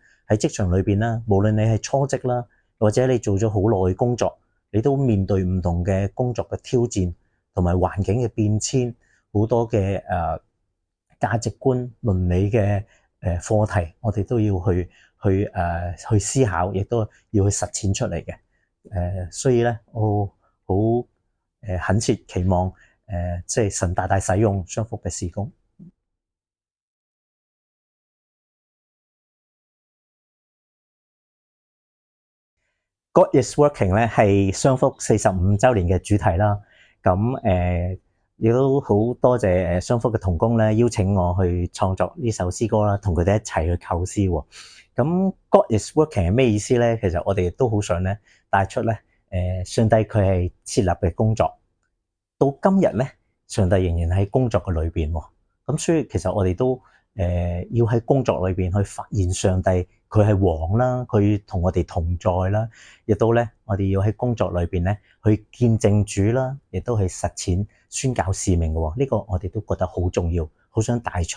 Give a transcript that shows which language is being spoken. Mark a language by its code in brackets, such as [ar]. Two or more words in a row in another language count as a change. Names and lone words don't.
[yue] 喺職場裏邊啦，無論你係初職啦，或者你做咗好耐工作，你都面對唔同嘅工作嘅挑戰，同埋環境嘅變遷，好多嘅價值觀、倫理嘅課題，我哋都要去思考，亦都要去實踐出嚟嘅。所以咧，我好懇切期望即係神大大使用雙福嘅事工。 [en] God is working [yue] 咧係雙福45週年嘅主題啦。咁亦都好多謝雙福嘅同工咧邀請我去創作呢首詩歌啦，同佢哋一齊去構思喎。咁 [en] God is working [yue] 係咩意思咧？其實我哋都好想咧帶出咧上帝佢係設立嘅工作，到今日咧上帝仍然喺工作嘅裏邊喎。咁所以其實我哋都要喺工作裏邊去發現上帝佢係王啦，佢同我哋同在啦，亦都咧我哋要喺工作裏邊咧去見證主啦，亦都去實踐宣教使命嘅喎。呢個我哋都覺得好重要，好想帶出。